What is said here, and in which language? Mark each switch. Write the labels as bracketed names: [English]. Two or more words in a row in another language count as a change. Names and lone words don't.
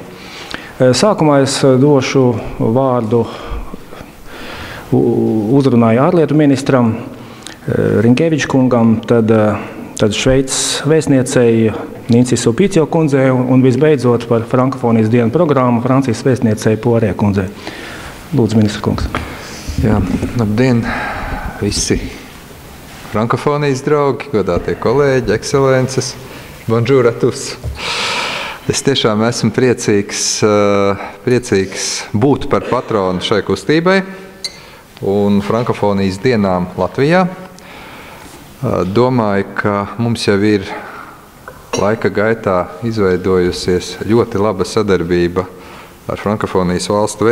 [Latvian] Sākumā es došu vārdu uzrunāju ārlietu ministram Rinkēvičs kungam, tad Šveices vēstniecei Ninci-Sulpicio kundzei un visbeidzot par frankofonijas dienu programmu Francijas vēstniecei Poiré kundzei. Lūdzu, ministra kungs. Jā, labdien, visi frankofonijas draugi, godātie kolēģi, ekscelences, [French] bonjour à tous. [Latvian] Es tiešām esmu priecīgs būt par patronu šai kustībai un frankofonijas dienām Latvijā. Domāju, ka mums jau ir laika gaitā izveidojusies ļoti laba sadarbība ar frankofonijas valstu